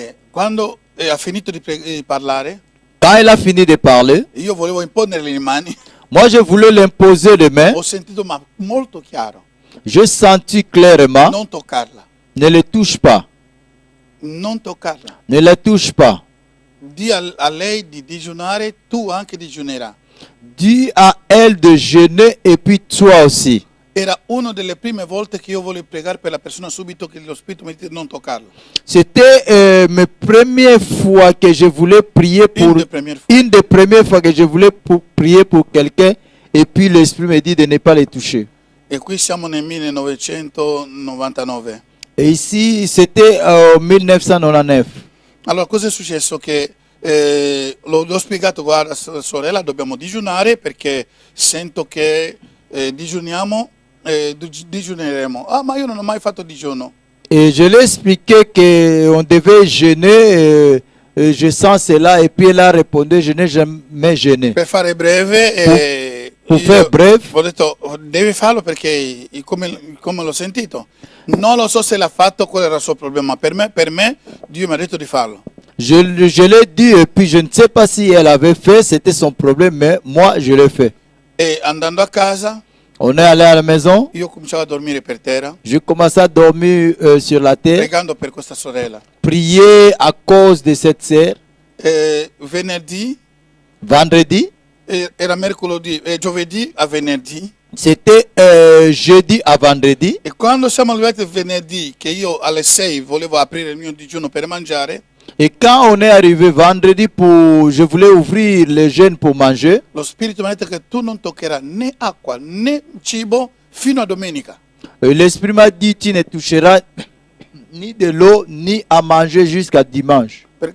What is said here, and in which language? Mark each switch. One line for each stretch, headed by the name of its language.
Italian: Quando ha finito di parlare,
French: Quand elle a fini de parler,
Italian: io volevo imporle le mani,
French: moi je voulais l'imposer les mains.
Italian: ho sentito ma molto chiaro,
French: J'ai senti clairement,
Italian: non toccarla,
French: ne le touche pas,
Italian: non toccarla.
French: ne la touche pas.
Italian: Di a lei di digiunare, tu anche digiunerai.
French: Dis à elle de jeûner et puis toi aussi.
Italian: Era una delle prime volte che io volevo pregare per la persona subito che lo Spirito mi dice non toccarla.
French: C'était mes premières fois que je voulais prier pour une des premières fois que je voulais prier pour quelqu'un et puis l'Esprit me dit de ne pas les toucher.
Italian: E qui siamo nel 1999.
French: Et ici, c'était en 1999.
Italian: Allora, cosa è successo? Che l'ho spiegato, guarda sorella, dobbiamo digiunare perché sento che digiuniamo, digiuneremo. Ah, ma io non ho mai fatto digiuno.
French: Et je l'ai expliqué qu'on devait jeûner, je sens cela, et puis elle a répondu, je n'ai jamais jeûné.
Italian: Per fare breve,
French: Pour faire bref,
Italian: ho detto, devi farlo perché come l'ho sentito. Non lo so se l'ha fatto, qual era il suo problema. Per me, Dio mi ha detto di farlo.
French: je l'ai dit, et puis je ne sais pas si elle avait fait, c'était son problème, mais moi je l'ai fait.
Italian: E andando a casa,
French: On est allé à la maison,
Italian: io cominciavo a dormire per terra,
French: je commençais à dormir sur la terre,
Italian: pregando per questa sorella.
French: prier à cause de cette sœur.
Italian: Venerdì,
French: Vendredi,
Italian: era mercoledì, giovedì a venerdì.
French: c'était jeudi à vendredi.
Italian: E quando siamo arrivati venerdì, che io alle 6 volevo aprire il mio digiuno per mangiare,
French: Et quand on est arrivé vendredi, je voulais ouvrir le jeûne pour manger.
Italian: lo Spirito mi ha detto che tu non toccherai né acqua né cibo fino a domenica.
French: L'Esprit m'a dit, tu ne toucheras ni de l'eau, ni à manger jusqu'à dimanche.